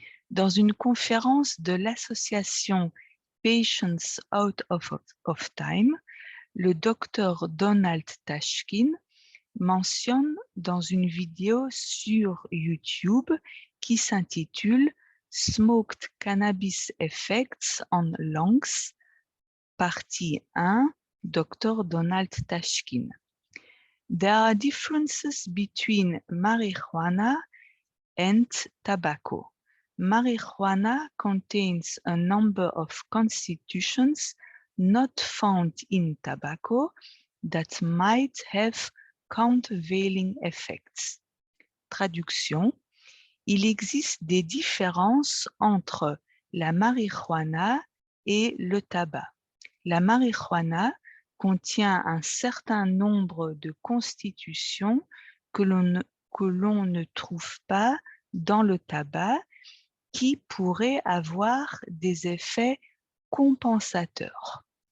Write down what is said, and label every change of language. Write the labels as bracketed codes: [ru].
[fr] Dans une conférence de l'association Patients Out of Time, le docteur Donald Tashkin mentionne dans une vidéo sur YouTube qui s'intitule Smoked Cannabis Effects on Lungs, partie 1, Dr. Donald Tashkin. [en] There are differences between marijuana and tobacco. Marijuana contains a number of constituents not found in tobacco that might have countervailing effects. [fr] Traduction: il existe des différences entre la marijuana et le tabac. La marijuana contient un certain nombre de constitutions que l'on ne trouve pas dans le tabac qui pourraient avoir des effets compensateurs.